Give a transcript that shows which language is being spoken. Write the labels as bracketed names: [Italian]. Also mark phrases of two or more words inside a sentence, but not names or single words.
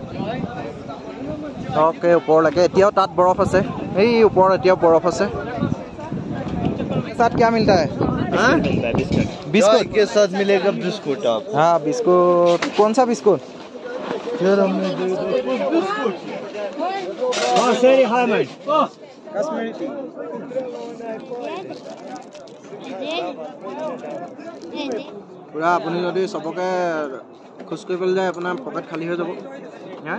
[Assamese] ওকে ওপৰলৈকে এতিয়াও তাত বৰফ আছে এই ওপৰত এতিয়াও বৰফ আছে [Hindi] साथ क्या मिलता है हां बिस्कुट के साथ मिलेगा बिस्कुट आप हां बिस्कुट कौन सा बिस्कुट फिर हमने बिस्कुट हां सही हां मैं कश्मीरी टी पूरा अपनी [Assamese] যদি সবকে খুশ কৰিবলৈ যায় আপোনাৰ পকেট খালি হৈ যাব হ্যাঁ